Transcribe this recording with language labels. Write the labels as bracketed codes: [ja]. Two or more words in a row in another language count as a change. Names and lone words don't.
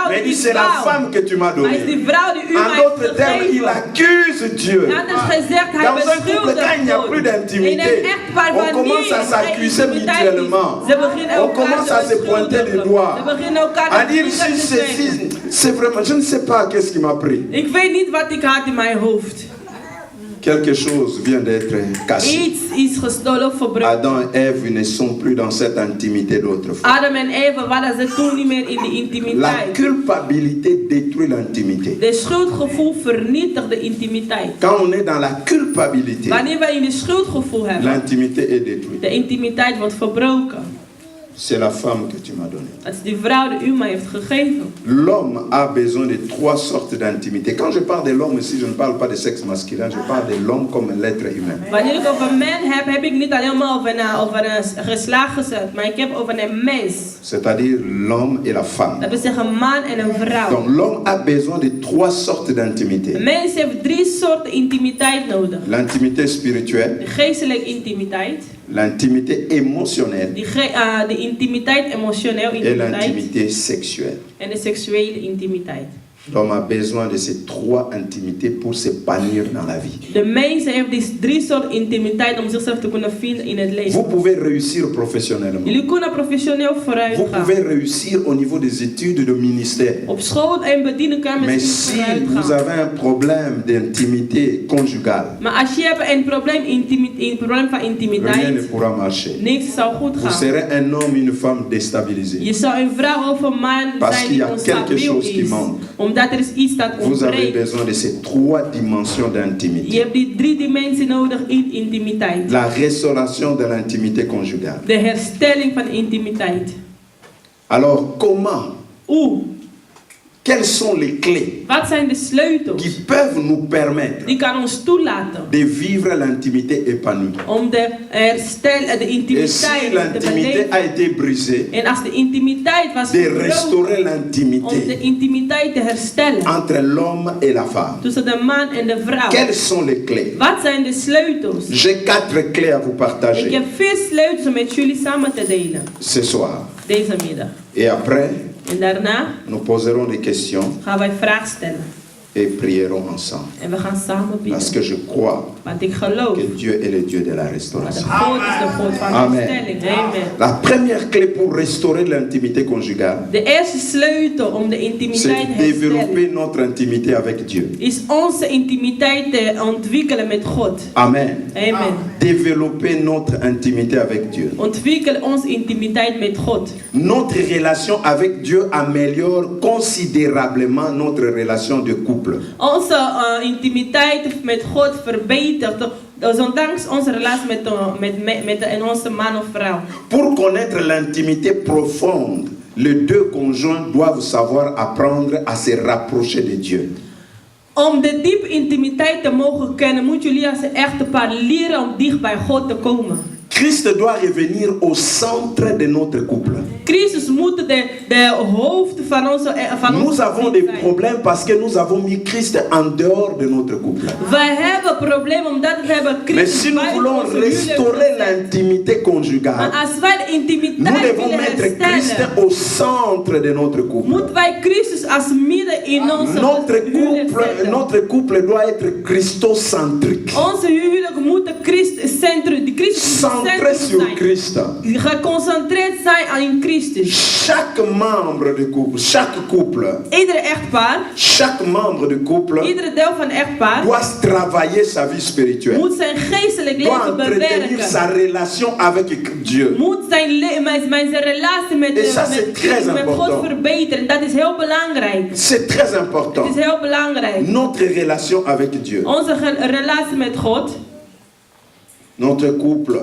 [fr] Mais [nl] die [fr] il dit, [nl] ik [fr] c'est la [nl] wou. [fr] femme que tu m'as [nl] Maar is die [fr] donnée. [nl] vrouw die u [fr] En [nl] mij heeft [fr] d'autres termes, il [nl] gegeven. [fr] accuse Dieu. [nl] Anders gezegd, hij [fr] Dans un couple, quand il n'y a plus [nl] beschuldigt God. In [fr] d'intimité, [nl] een echtpaar [fr] on [nl] wanneer [fr] commence à [nl] er [fr] s'accuser [nl] intimiteit is, [fr] mutuellement. [nl] ze beginnen [fr] On [nl] elkaar [fr] commence à [nl] te [fr] se pointer les [nl] beschuldigen. [fr] doigts. [nl] Ze beginnen elkaar [fr] À [nl] de [fr] dire [nl] vingers [fr] si [nl] te wijzen. [fr] c'est vraiment, je ne sais pas qu'est-ce qui m'a pris. [nl] Ik weet niet wat ik had in mijn hoofd. [fr] Quelque chose vient d'être caché. [nl] Iets is gestolen of verbroken. [fr] Adam et Ève ne sont plus dans cette intimité d'autrefois. [nl] Adam en Eva waren ze toen niet meer in de [fr] La [nl] intimiteit. [fr] culpabilité détruit l'intimité. [nl] De schuldgevoel vernietigt de intimiteit. [fr] Quand on est dans la culpabilité, [nl] Wanneer wij in de schuldgevoel hebben, [fr] l'intimité est détruite. [nl] de intimiteit wordt verbroken. [fr] C'est la femme que tu m'as donnée. [nl] Dat is die vrouw die u mij heeft gegeven. [fr] L'homme a besoin de trois sortes d'intimité. Quand je parle de l'homme ici, je ne parle pas de sexe masculin, je parle de l'homme comme l'être humain. [nl] Wanneer ik over man heb, heb ik niet alleen maar over een geslacht gezet, maar ik heb over een mens. [fr] C'est-à-dire l'homme et la femme. [nl] Dat wil zeggen een man en een vrouw. [fr] Donc l'homme a besoin de trois sortes d'intimité. [nl] Een mens heeft 3 soorten intimiteit nodig. [fr] L'intimité spirituelle, [nl] De geestelijke intimiteit, [fr] l'intimité émotionnelle [nl] de intimiteit, emotioneel [fr] et [nl] intimiteit [fr] l'intimité sexuelle. [nl] en de seksuele intimiteit. [fr] L'homme a besoin de ces trois intimités pour s'épanouir dans la vie. [nl] De mens heeft die 3 soorten intimiteit om zichzelf te kunnen vinden in het [fr] Vous [nl] leven. [fr] pouvez réussir professionnellement. [nl] Jullie kunnen professioneel vooruit [fr] Vous [nl] gaan. [fr] pouvez réussir au niveau des études de ministère. [nl] Op school en bedienen kan [fr] Mais [nl] misschien [fr] si [nl] vooruit [fr] vous [nl] gaan. [fr] avez un problème d'intimité conjugale, [nl] Maar als je hebt een probleem, een probleem van [fr] rien ne [nl] intimiteit, [fr] pourra marcher. [nl] niks zal goed [fr] Vous [nl] gaan. [fr] serez un homme, une femme déstabilisée. [nl] Je zou een vrouw of een man [fr] Parce [nl] zijn [fr] qu'il y [nl] die [fr] a quelque [nl] onstabiel [fr] chose qui [nl] is. [fr] manque. [nl] Omdat er is iets dat [fr] Vous avez [nl] ontbreekt. [fr] besoin de ces trois dimensions [nl] Je [fr] d'intimité. [nl] hebt die 3 dimensies nodig in intimiteit. [fr] La restauration de l'intimité conjugale. [nl] De herstelling van intimiteit. [fr] Alors comment, [nl] Hoe? [fr] quelles sont les clés [nl] Wat zijn de sleutels [fr] qui peuvent nous permettre [nl] die kan ons toelaten [fr] de vivre l'intimité épanouie? [nl] om de [fr] Et [nl] de [fr] si [nl] intimiteit te [fr] l'intimité [nl] beleven? [fr] a été brisée, [nl] En als de intimiteit was [fr] de [nl] verbroken, [fr] restaurer [nl] om de [fr] l'intimité [nl] intimiteit te herstellen [fr] entre l'homme et la femme. [nl] tussen de man en de vrouw. [fr] Quelles sont les clés? [nl] Wat zijn de sleutels? [fr] J'ai 4 clés à vous [nl] Ik [fr] partager [nl] heb 4 sleutels om met jullie samen te delen [fr] ce soir. [nl] deze middag. [fr] Et après, [nl] En daarna [fr] nous poserons des questions [nl] gaan wij vragen stellen. [fr] et prierons ensemble. [nl] En we gaan samen [fr] Parce [nl] bidden. [fr] que je crois [nl] Want ik geloof [fr] que Dieu est le Dieu de la [nl] dat de [fr] restauration. [nl] God is de God van [fr] Amen. [nl] herstelling. Amen. [fr] La première clé pour restaurer l'intimité conjugale, [nl] De eerste sleutel om de [fr] c'est [nl] intimiteit te [fr] développer [nl] herstellen [fr] notre intimité avec Dieu. [nl] is onze intimiteit te ontwikkelen met God. [fr] Amen. [nl] Amen. [fr] Développer notre intimité avec Dieu. [nl] Ontwikkel onze intimiteit met God. [fr] Notre relation avec Dieu améliore considérablement notre relation de couple. [nl] Onze intimiteit met God verbetert, dus ondanks onze relatie met onze man of vrouw. [fr] Pour connaître l'intimité profonde, les deux conjoints doivent savoir apprendre à se rapprocher de Dieu. [nl] Om de diepe intimiteit te mogen kennen, moet jullie als een echte paar leren om dicht bij God te komen. [fr] Christ doit revenir au centre de notre couple. [nl] Christus moet de hoofd van onze [fr] Nous avons des [nl] zijn. [fr] problèmes parce que nous avons mis Christ en dehors de notre couple. [nl] Wij hebben problemen omdat we hebben [fr] Mais [nl] Christus [fr] si nous [nl] buiten [fr] voulons [nl] onze huwelijk [fr] restaurer [nl] gezet. [fr] l'intimité [nl] Maar [fr] conjugale, [nl] als wij de [fr] nous [nl] intimiteit [fr] devons [nl] willen [fr] mettre Christ [nl] herstellen, [fr] au centre de notre couple. [nl] moeten wij Christus als midden in onze huwelijk zetten. [fr] Notre couple doit être christocentrique. [nl] Onze huwelijk moet de Christus [fr] Centré sur [nl] zijn. [fr] Christ. [nl] Geconcentreerd zijn aan Christus. [fr] Chaque membre du couple, chaque couple, [nl] Iedere echtpaar, [fr] chaque membre du couple [nl] iedere deel van echtpaar [fr] doit travailler sa vie spirituelle. [nl] moet zijn geestelijk [fr] Doit [nl] leven [fr] entretenir sa [nl] bewerken. [fr] relation avec Dieu. [nl] Moet zijn relatie met [fr] Et ça, c'est très [nl] God [fr] important. [nl] verbeteren. Dat is heel belangrijk. [fr] C'est très important. [nl] Het is heel belangrijk. [fr] Notre relation avec Dieu. [nl] Onze relatie met God [fr] Notre couple